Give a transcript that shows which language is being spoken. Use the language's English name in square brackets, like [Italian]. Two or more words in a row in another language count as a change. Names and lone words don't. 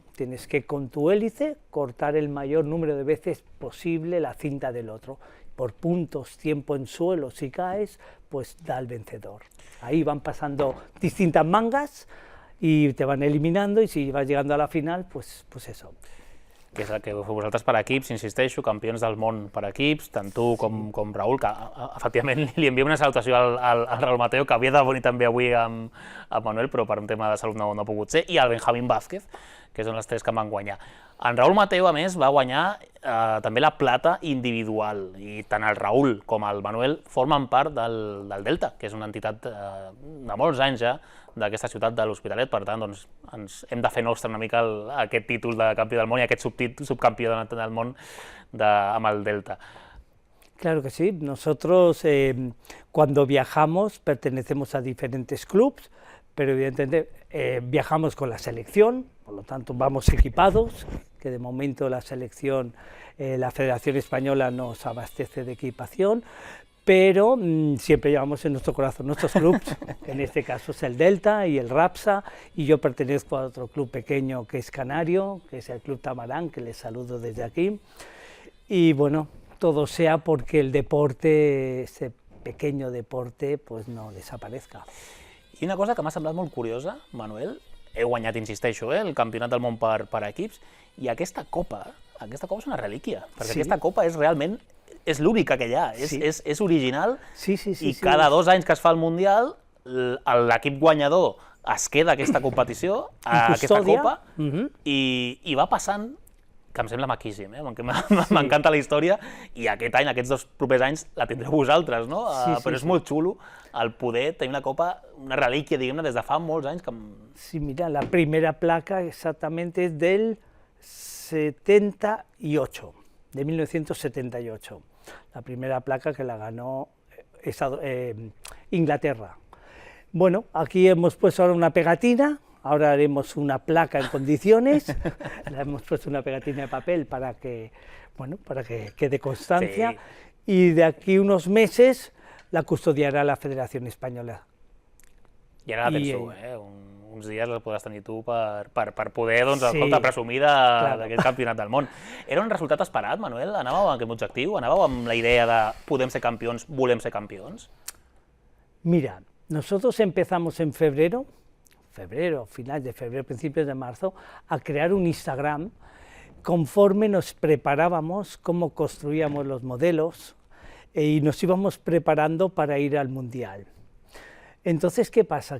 [Spanish] Tienes que con tu hélice cortar el mayor número de veces posible la cinta del otro. Por puntos, tiempo en suelo, si caes, pues da el vencedor. Ahí van pasando distintas mangas i te van eliminando, i si vas llegando a la final, pues eso. [Catalan] Que és el que feu vosaltres per equips, insisteixo, campions del món per equips, tant tu com Raül, que efectivament li enviem una salutació al Raül Mateo, que havia de venir també avui amb Manuel, però per un tema de salut no ha pogut ser, i al Benjamín Vázquez, que són les 3 que van guanyar. En Raül Mateo, a més, va guanyar també la plata individual, i tant el Raül com el Manuel formen part del Delta, que és una entitat de molts anys ja, d'aquesta ciutat de l'Hospitalet. Per tant, doncs, ens hem de fer nostre una mica aquest títol de campió del món i aquest subcampió del món amb el Delta. [Spanish] Claro que sí, nosotros cuando viajamos pertenecemos a diferentes clubs, pero evidentemente viajamos con la selección, por lo tanto vamos equipados, que de momento la selección, la Federación Española nos abastece de equipación, pero siempre llevamos en nuestro corazón nuestros clubs, en este caso es el Delta y el Rapsa, y yo pertenezco a otro club pequeño que es Canario, que es el Club Tamarán, que les saludo desde aquí, y bueno, todo sea porque el deporte, ese pequeño deporte, pues no desaparezca. [Catalan] I una cosa que m'ha semblat molt curiosa, Manuel, heu guanyat, insisteixo, el Campionat del món per equips, i aquesta copa és una relíquia, perquè aquesta copa és realment és l'única que hi ha, és original, i cada 2 anys que es fa el Mundial, l'equip guanyador es queda aquesta competició, aquesta copa, i va passant, que em sembla maquíssim, m'encanta la història, i aquest any, aquests 2 propers anys, la tindreu vosaltres, no? Però és molt xulo el poder tenir una copa, una relíquia, diguem-ne, des de fa molts anys. [Spanish] Sí, mira, la primera placa exactamente es del 78, de 1978, la primera placa que la ganó Inglaterra. Bueno, aquí hemos puesto ahora una pegatina. Ahora haremos una placa en condiciones, le hemos puesto una pegatina de papel para que quede constancia, y de aquí unos meses [Catalan] la custodiarà la Federació Espanyola. I ara la tens tu, uns dies la podràs tenir tu per poder, escolta, presumir d'aquest campionat del món. Era un resultat esperat, Manuel? Anàveu amb aquest objectiu? Anàveu amb la idea de podem ser campions, volem ser campions? [Spanish] Mira, nosotros empezamos en febrero, finales de febrero, principios de marzo, a crear un Instagram conforme nos preparábamos, cómo construíamos los modelos y nos íbamos preparando para ir al Mundial. Entonces, ¿qué pasa?